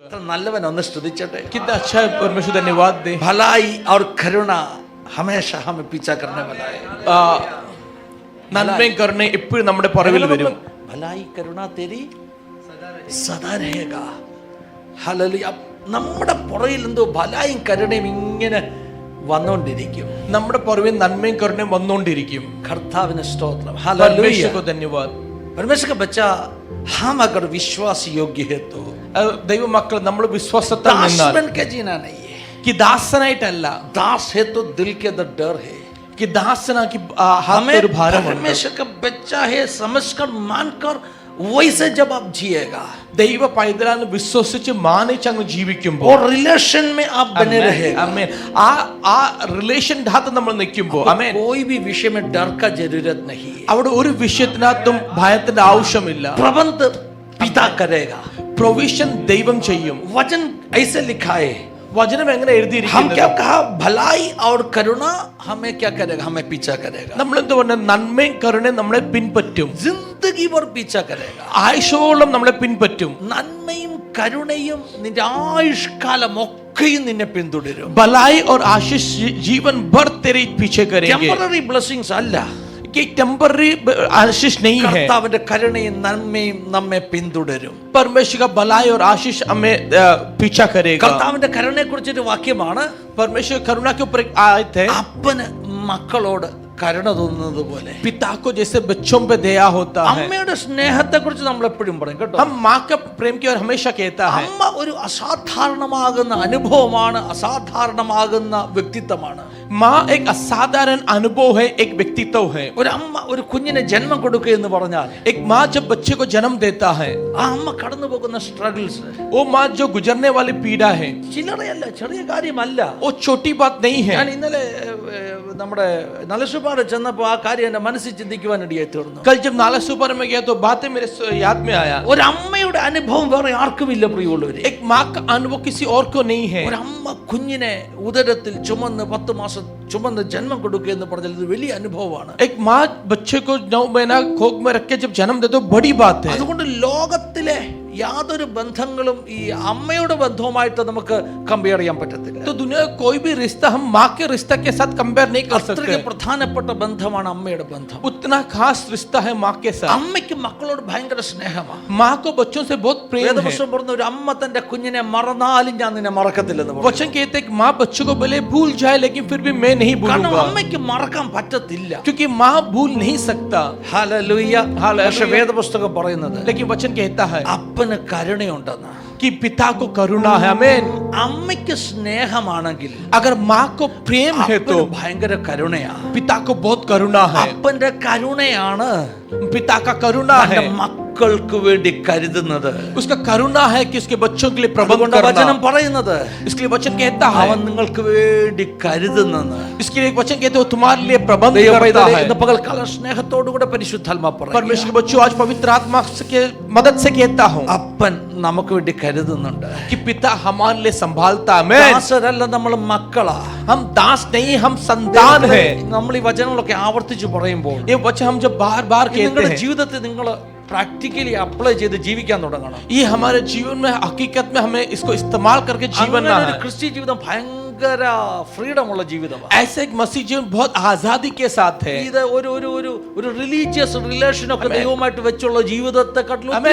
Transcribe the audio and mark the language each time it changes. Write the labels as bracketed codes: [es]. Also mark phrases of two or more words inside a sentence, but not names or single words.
[ml] നല്ലവൻ ഒന്ന് സ്തുതിച്ചട്ടെ. [hi] कितना अच्छा है, परमेश्वर धन्यवाद दे। भलाई और करुणा हमेशा हमें पीछा करने वाला है. [ml] നന്മയും കരുണയും എപ്പോഴും നമ്മുടെ പുറകിൽ വരും. [hi] भलाई करुणा तेरी सदा रहेगा. [ml] ഹല്ലേലൂയ. നമ്മുടെ പുറകിൽ എന്തോ ഭലായും കരുണയും ഇങ്ങനെ വന്നുകൊണ്ടിരിക്കും. നമ്മുടെ പുറകിൽ നന്മയും കരുണയും വന്നുകൊണ്ടിരിക്കും. കർത്താവിന് സ്തോത്രം. [hi] परमेश्वर को धन्यवाद. परमेश्वर का बच्चा हम अगर विश्वास योग्य है तो [ml] ദൈവ മക്കൾ നമ്മൾ വിശ്വാസത്താൽ [hi] दास [ml] നിന്നാൽ [hi] बन के जीना नहीं है. [ml] कि ദാസനായിട്ടല്ല, [hi] दास है तो दिल के अंदर डर है. [ml] कि ദാസനാക്കി [hi] हमें [ml] ഒരു ഭാരമുണ്ട്. [hi] परमेश्वर का बच्चा है समझकर मानकर वैसे जब आप जिएगा [ml] ദൈവ പൈതലാന്ന് വിശ്വസിച്ച് മാനിച്ച് അങ്ങ് ജീവിക്കുമ്പോൾ [hi] और रिलेशन में आप बने रहेगा. [ml] ആമേൻ. ആ റിലേഷൻ ധാത്ത് നമ്മൾ നിൽക്കുമ്പോൾ ആമേൻ, [hi] कोई भी विषय में डर का जरूरत नहीं है. [ml] അവിടെ ഒരു വിഷയത്തിനകത്തും ഭയത്തിന്റെ ആവശ്യമില്ല. [hi] प्रबंध पिता करेगा. [ml] പ്രൊവിഷൻ ദൈവം ചെയ്യും. [hi] वचन ऐसे लिखा है. [ml] വചനം എങ്ങനെ [hi] हम [ml] എഴുതിയിരിക്കുന്നത്? [hi] क्या कहा? भलाई और करुणा हमें क्या करेगा? हमें पीछा करेगा. [ml] നമ്മൾ എന്ത് പറഞ്ഞ നന്മയും കരുണയും നമ്മളെ പിൻപറ്റും. [hi] जिंदगी भर पीछा करेगा. [ml] ആയുഷോളം നമ്മളെ പിൻപറ്റും. നന്മയും കരുണയും നിന്റെ ആയുഷ്കാലം ഒക്കെയും നിന്നെ പിന്തുടരും. [hi] भलाई और आशीष जीवन भर तेरे पीछे करेंगे. [en] temporary blessings അല്ല, [hi] कि टेम्पररी आशीष नहीं है. [ml] കർത്താവിന്റെ കരുണയും നന്മയും നമ്മെ പിന്തുടരും. [hi] परमेश्वर का भलाई और आशीष हमें पीछा करेगा. [ml] കർത്താവിന്റെ കരുണയെ കുറിച്ചൊരു വാക്യമാണ്. [hi] परमेश्वर करुणा के ऊपर एक आयत है. [ml] അപ്പന് മക്കളോട് കരുണ തോന്നുന്നത് പോലെ [hi] पिता को जैसे बच्चों पे दया होता है, [ml] അമ്മയുടെ സ്നേഹത്തെ കുറിച്ച് നമ്മൾ എപ്പോഴും പറയും കേട്ടോ. [hi] हम माँ का प्रेम की ओर हमेशा कहता है. [ml] അമ്മ ഒരു അസാധാരണമാകുന്ന അനുഭവമാണ്, അസാധാരണമാകുന്ന വ്യക്തിത്വമാണ്. [hi] माँ एक असाधारण अनुभव है, एक व्यक्तित्व है. [ml] ഒരു അമ്മ ഒരു കുഞ്ഞിനെ ജന്മം കൊടുക്കുക എന്ന് പറഞ്ഞാൽ [hi] एक माँ जब बच्चे को जन्म देता है, [ml] ആ അമ്മ കടന്നു പോകുന്ന സ്ട്രഗിൾസ് [hi] वो माँ जो गुजरने वाली पीड़ा है, [ml] ചില്ലറയല്ല, ചെറിയ കാര്യമല്ല. [hi] वो छोटी बात नहीं है. [ml] ഞാൻ ഇന്നലെ നമ്മുടെ നലസുപാട് ചെന്നപ്പോ ആ കാര്യം എന്റെ മനസ്സിൽ ചിന്തിക്കുവാൻ ഇടയായി തീർന്നു. [hi] कल जब नाला सुपर में गया तो बातें मेरे याद में आया. [ml] ഒരു അമ്മയുടെ അനുഭവം വേറെ ആർക്കുമില്ല പ്രിയമുള്ളവരെ. [hi] एक माँ का अनुभव किसी और को नहीं है. [ml] ഒരു അമ്മ കുഞ്ഞിനെ ഉദരത്തിൽ ചുമന്ന് 10 മാസം ചുമന്ന് ജന്മം കൊടുക്കുക എന്ന് പറഞ്ഞാൽ ഇത് വലിയ അനുഭവമാണ്. [hi] एक माँ बच्चे को 9 महीना कोख में रख के जब जन्म दे तो बड़ी बात है. [ml] അതുകൊണ്ട് ലോകത്തിലെ യാതൊരു ബന്ധങ്ങളും ഈ അമ്മയുടെ ബന്ധവുമായിട്ട് നമുക്ക് കമ്പയർ ചെയ്യാൻ പറ്റത്തില്ല. [hi] तो दुनिया का कोई भी रिश्ता हम माँ के रिश्ता के साथ कंपेयर नहीं कर सकते. [ml] അത്രയ്ക്ക് പ്രധാനപ്പെട്ട ബന്ധമാണ് അമ്മയുടെ ബന്ധം. [hi] उतना खास रिश्ता है माँ के साथ. [ml] അമ്മയ്ക്ക് മക്കളോട് ഭയങ്കര സ്നേഹമാണ്. [hi] माँ को बच्चों से बहुत प्रेम है. [ml] വേദപുസ്തകം പറഞ്ഞ ഒരു അമ്മ തന്റെ കുഞ്ഞിനെ മറന്നാലും ഞാൻ നിന്നെ മറക്കത്തില്ലെന്ന് പറഞ്ഞു. [hi] वचन कहते हैं कि माँ बच्चों को भले भूल जाए लेकिन फिर भी मैं नहीं [ml] കാരണം [hi] भूलूंगा, [ml] അമ്മയ്ക്ക് മറക്കാൻ പറ്റത്തില്ല. [hi] क्योंकि माँ भूल नहीं सकता. [ml] ഹല്ലേലൂയ. പക്ഷേ വേദപുസ്തകം പറയുന്നത് [hi] लेकिन वचन कहता है [ml] അപ്പന് കരുണയുണ്ടെന്ന്. [hi] कि पिता को करुणा है. आमीन. [ml] അമ്മയ്ക്ക് സ്നേഹമാണെങ്കിൽ [hi] अगर माँ को प्रेम है तो [ml] അപ്പന് ഭയങ്കര കരുണയാ. [hi] पिता को बहुत करुणा है. [ml] അപ്പന്റെ കരുണയാണ് [hi] पिता का करुणा है, [ml] തന്റെ മക്കൾക്ക് വേണ്ടി കരുതുന്നത്. [hi] उसका करुणा है कि उसके बच्चों के लिए प्रबंध [ml] അതുകൊണ്ട് വചനം [hi] करना. [ml] പറയുന്നത് [hi] इसके लिए वचन कहता है, [ml] അവൻ നിങ്ങൾക്ക് വേണ്ടി കരുതുന്നെന്ന്. [hi] इसके लिए एक वचन कहते हो तुम्हारे लिए प्रबंध करता [ml] ദൈവപൈതലേ, [hi] है. [ml] ഇന്ന് പകൽക്കാലം സ്നേഹത്തോടുകൂടെ പരിശുദ്ധാത്മാ പറയുന്നു. [hi] परमेश्वर के बच्चों, आज पवित्र आत्मा के मदद से कहता हूँ [ml] അപ്പൻ നമുക്ക് വേണ്ടി കരുതുന്നുണ്ട്. [hi] कि पिता हमारे लिए संभालता है. आमीन. [ml] ദാസരല്ല, നമ്മൾ മക്കളാ. [hi] हम दास नहीं, हम संतान है. [ml] നമ്മൾ ഈ വചനങ്ങളൊക്കെ ആവർത്തിച്ച് പറയുമ്പോൾ [hi] ये वचन हम जब बार बार कहते [ml] നിങ്ങളുടെ [hi] हैं, [ml] ജീവിതത്തിൽ നിങ്ങൾ [en] practically apply [ml] ചെയ്ത് ജീവിക്കാൻ തുടങ്ങണം. [hi] ये हमारे जीवन में हकीकत में हमें इसको इस्तेमाल करके जीवन [ml] അങ്ങനെ [hi] ना [ml] ഒരു [hi] है. [ml] ക്രിസ്ത്യ ജീവിതം ഭയങ്കര ഫ്രീഡം ഉള്ള ജീവിതമാണ്. [hi] ऐसे एक मसीह जीवन बहुत आजादी के साथ है. [ml] ഇത് ഒരു ഒരു ഒരു ഒരു [en] religious relation [ml] ഒക്കെ ദൈവമായിട്ട് വെച്ചുള്ള ജീവിതത്തെക്കാട്ടിലും ഒത്തിരി